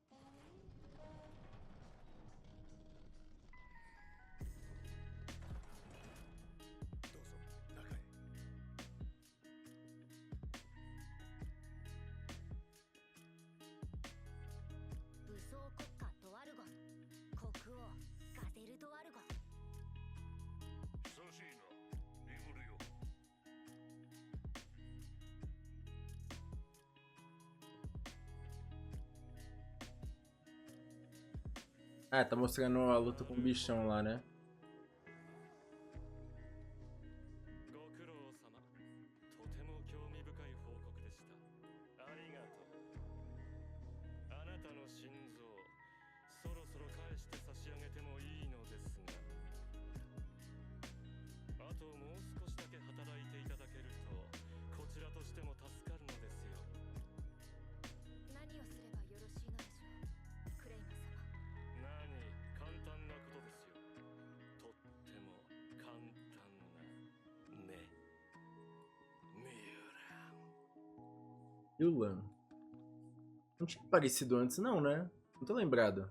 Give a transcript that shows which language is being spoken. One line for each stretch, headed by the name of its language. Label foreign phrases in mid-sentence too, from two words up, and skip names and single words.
Japanese: どうぞ中へ。武装国家ドワルゴン、国王ガゼル・ドワルゴン。久しいな、リムルよ。
Portuguese: Ah, tá mostrando a luta com o bichão lá, né?
Japanese: ご苦労様。とても興味深い報告でした。ありがとう。あなたの心臓、そろそろ返して差し上げてもいいのですが、あともう少しだけ働いていただけると、こちらとしても助かるのですよ。何をすればよろしいのでしょう、クレイマ様。簡単なことですよ。とっても簡単な。
Portuguese: Yulan. Não tinha aparecido antes, não, né? Não tô lembrado.